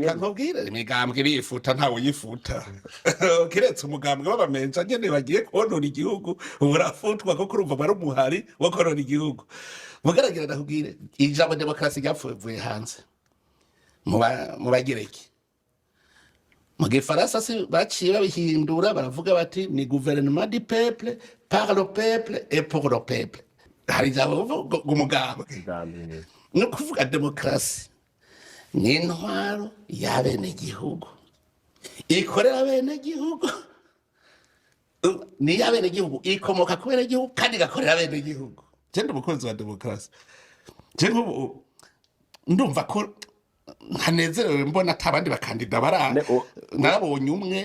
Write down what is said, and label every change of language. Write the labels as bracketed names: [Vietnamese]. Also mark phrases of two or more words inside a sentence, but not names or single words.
[Rundi] nkubwire imigambwe irifuta ntawe yifuta kiretse umugambwe w'abamenja nyene bagiye konona igihugu urafutwa ko kurumva bari umuhari wo konona igihugu mugaragira ndakubwire ijambo demokrasi ryapfuye hanze mu bagireki mu gifaransa si baciye babihindura baravuga bati ni [French] gouvernement du peuple par le peuple et pour le peuple [Rundi] hari ijambo umugambwe no kuvuga demokrasi ni intwaro y'abenegihugu ikorera abenegihugu ni y'abenegihugu ikomoka ku benegihugu kandi igakorera abenegihugu cyenda umukunzi wa demokrasi cyangwa ndumva ko ntanezerewe mbona atabandi bakandida bara narabonye umwe